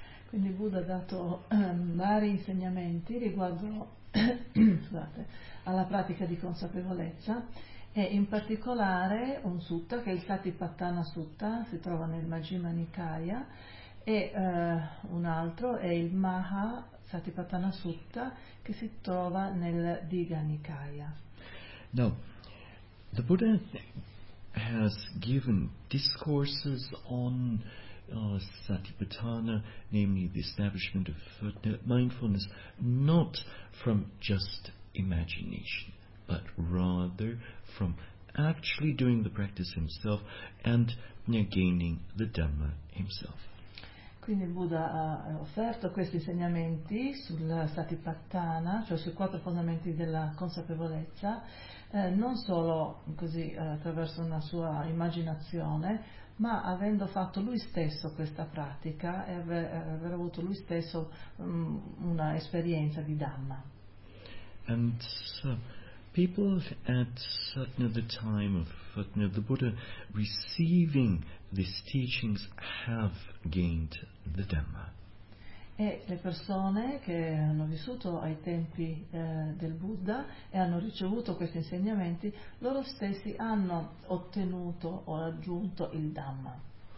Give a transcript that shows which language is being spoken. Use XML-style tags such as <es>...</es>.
<it>Quindi Buddha ha dato vari insegnamenti riguardo scusate, alla pratica di consapevolezza e in particolare un sutta che è il Satipatthana Sutta, si trova nel Majjhima Nikaya, e un altro è il Maha Satipatthana Sutta che si trova nel Digha Nikaya.</it> <en>No, the Buddha has given discourses on Satipatthana, namely the establishment of mindfulness, not from just imagination, but rather from actually doing the practice himself and gaining the Dhamma himself.</en> <it>Quindi il Buddha ha offerto questi insegnamenti sul Satipatthana, cioè sui quattro fondamenti della consapevolezza, non solo così attraverso una sua immaginazione, ma avendo fatto lui stesso questa pratica e aver avuto lui stesso una esperienza di Dhamma.</it> <en>And people at the time of the Buddha receiving these teachings have gained the Dhamma.</en> <it>E le persone che hanno vissuto ai tempi del Buddha e hanno ricevuto questi insegnamenti, loro stessi hanno ottenuto o raggiunto il Dhamma.</it>